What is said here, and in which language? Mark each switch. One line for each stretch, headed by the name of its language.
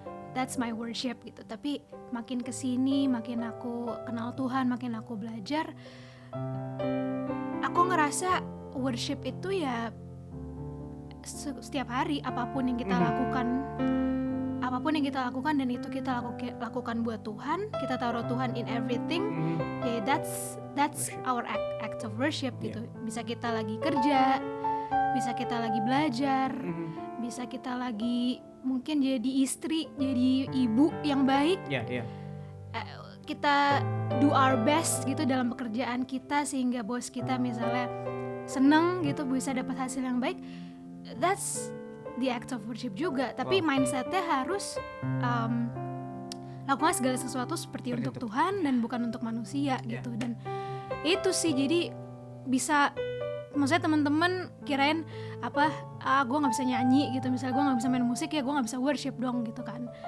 English: That's my worship
Indonesian: gitu. Tapi makin kesini, makin aku kenal Tuhan, makin aku belajar, aku ngerasa worship itu ya setiap hari apapun yang kita lakukan. Apapun yang kita lakukan dan itu kita lakukan buat Tuhan, kita taruh Tuhan
English: in everything. Ya that's our act of worship gitu.
Indonesian: Bisa kita lagi kerja, bisa kita lagi belajar, bisa kita lagi mungkin jadi istri, jadi ibu yang baik. Ya. Kita
English: do our best
Indonesian: gitu dalam pekerjaan kita sehingga bos kita misalnya seneng gitu, bisa dapat hasil yang baik.
English: That's the act of worship juga.
Indonesian: Tapi mindsetnya harus lakukan segala sesuatu seperti untuk Tuhan dan bukan untuk manusia gitu. Dan itu sih, jadi bisa, maksudnya teman-teman kirain gue nggak bisa nyanyi gitu, misalnya gue nggak bisa main musik, ya gue nggak bisa worship dong gitu kan.